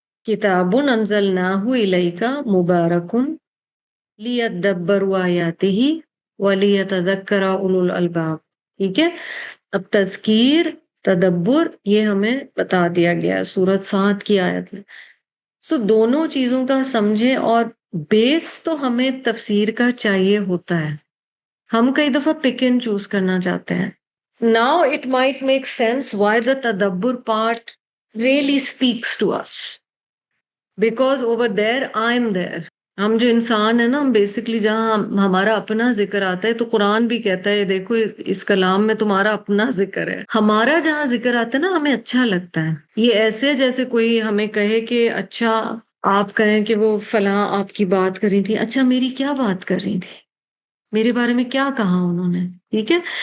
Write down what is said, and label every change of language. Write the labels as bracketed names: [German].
[Arabic] کتاب انزلناہ الیک مبارک لیدبروا آیاتہ ولیتذکر اولو الالباب. [Urdu] ٹھیک ہے. اب تذکیر، تدبر، یہ ہمیں بتا دیا گیا سورۃ صاد کی آیت میں. دونوں چیزوں کا سمجھیں، اور بیس تو ہمیں تفسیر کا چاہیے ہوتا ہے. ہم کئی دفعہ پک اینڈ چوز کرنا چاہتے ہیں. [English] Now it might make sense why the tadabbur part really speaks to us. Because over there, I'm there. [Urdu] ہم جو انسان ہیں نا، ہم بیسکلی جہاں ہمارا اپنا ذکر آتا ہے، تو قرآن بھی کہتا ہے دیکھو اس کلام میں تمہارا اپنا ذکر ہے. ہمارا جہاں ذکر آتا ہے نا، ہمیں اچھا لگتا ہے. یہ ایسے جیسے کوئی ہمیں کہے کہ اچھا، آپ کہیں کہ وہ فلاں آپ کی بات کر رہی تھی، اچھا میری کیا بات کر رہی تھی، میرے بارے میں کیا کہا انہوں نے. ٹھیک ہے.